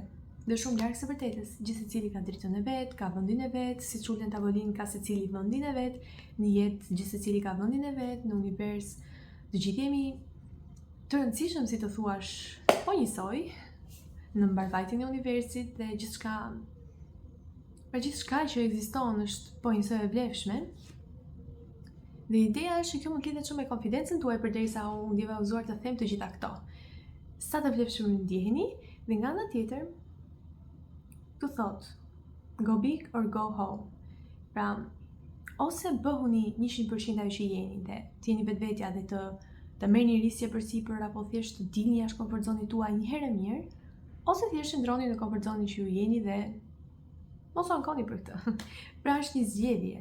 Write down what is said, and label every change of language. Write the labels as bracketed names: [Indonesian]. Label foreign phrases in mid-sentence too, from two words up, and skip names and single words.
[Albanian] Dhe shumë larg së vërtetës, gjithë secili ka dritën e vet, ka vendin e vet, siç ulen tavolinë ka secili vendin e vet, në jetë gjithë secili ka vendin e vet, në univers të gjithë jemi të rëndësishëm, si të thuash, po njësoj, në mbarvajtjen e universit dhe gjithçka që ekziston është po njësoj e vlefshme. Dhe ideja është që kjo mund të lidhet shumë me konfidencën tuaj, përderisa unë ndjeva uzuar të them të gjitha këto. Sa të vlefshëm ndjeheni, dhe nga ana tjetër të thot, [English] go big or go home. [Albanian] Pra, ose bëhuni 100% ajo që jeni dhe të jeni vetvetja dhe të merrni risje përsipër, apo thjesht të dilni jashtë komfort zonit tuaj një herë mirë, ose thjesht ndroni në komfort zonin që ju jeni dhe mos u ankoni për këtë. Pra është një zgjedhje.